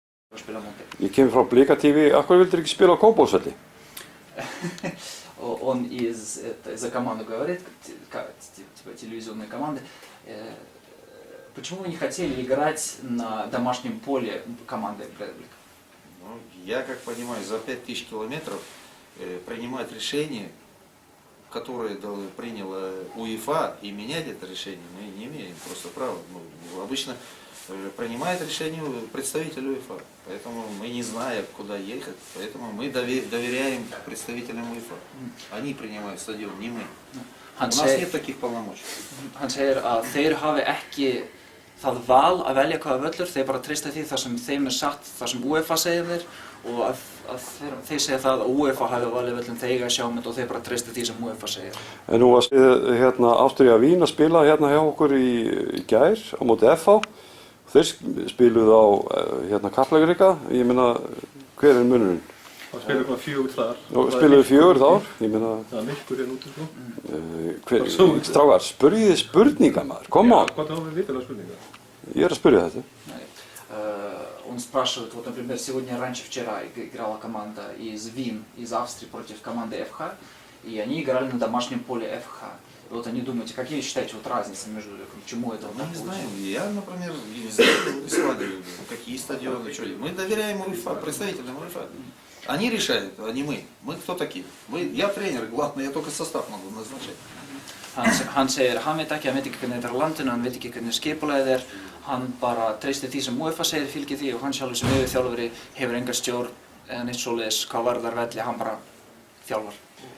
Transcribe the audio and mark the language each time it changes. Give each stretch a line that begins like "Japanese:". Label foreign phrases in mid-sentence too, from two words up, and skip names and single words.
Icelandic: Ég kem frá Blika TV, af hverju vildir ekki spila á Kópavogsvelli?
Russian: Он из-за команды говорит, типа телевизионной команды, почему вы не хотели играть на домашнем поле команды Брэдбрик? Ну, я как понимаю, за 5000 километров принимать решение, которое приняла УЕФА, и менять это решение мы не имеем просто права. Ну, обычно принимает решение представитель УЕФА, поэтому мы не знаем, куда ехать, поэтому мы доверяем представителям УЕФА. Они принимают стадион, не мы. У нас нет таких полномочий.
Icelandic: Hann segir að þeir hafi ekki það val að velja hvaða völlur, þeir bara treysta því þar sem þeim satt, þar sem UEFA segir þeir og að þeir segja það að UEFA hafi valið völlum þeir eiga að sjá og þeir bara treysta því sem UEFA segir. En nú var Ástría Vín að spila hérna hjá okkur í gær á móti FH. Þeir spiluðu á Kaplakrika, ég meina, hver munurinn? Það spiluðu bara 4 þar. Spiluðu 4 þar, ég meina... Það er myrkur hérna úti, sko. Strákar, spurjið þið spurningar, maður,
English: come on!
Icelandic: Hvað þá við vitalega spurningar? Ég að spyrja þetta.
Russian: Он спрашивает, вот, например, сегодня вчера играла команда из ВИН, из Австрии против команды ФХ, и они играли на домашнем поле ФХ. Вот они думаете, какие считаете вот разницы между чему это Мы не знаем. Я, например, ездил в Исландию, какие стадионы, что. Мы доверяем УЕФА, представителям УЕФА. Они решают, а не мы. Мы кто такие? Я тренер, главное, я только состав могу назначать.
Icelandic: Hann segir að hann veit ekki hvernig þetta er á landinu, hann veit ekki hvernig skipulagið er, hann bara treystir því sem UEFA segir, fylgir því og hann sjálfur sem yfirþjálfari hefur enga stjórn eða neitt svoleiðis hvað varðar velli, hann bara þjálfar.